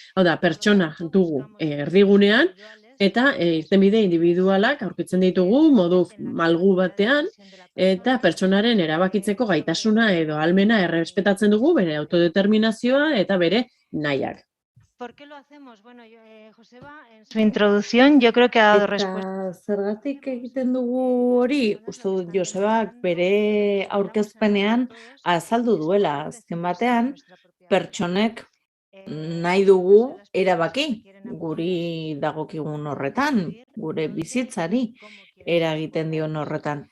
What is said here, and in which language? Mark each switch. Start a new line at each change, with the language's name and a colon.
Basque: Hau da, pertsona dugu erdigunean, eta irtenbide individualak aurkitzen ditugu modu malgu batean, eta pertsonaren erabakitzeko gaitasuna edo ahalmena errespetatzen dugu bere autodeterminazioa eta bere nahiak.
Spanish: ¿Por qué lo hacemos? Bueno, Joseba, en su introducción, yo creo que ha dado respuesta.
Basque: Eta zergatik egiten dugu hori, uste dut Josebak bere aurkezpenean azaldu duela, azken batean, pertsonek nahi dugu erabaki, guri dagokigun horretan, gure bizitzari eragiten dion horretan.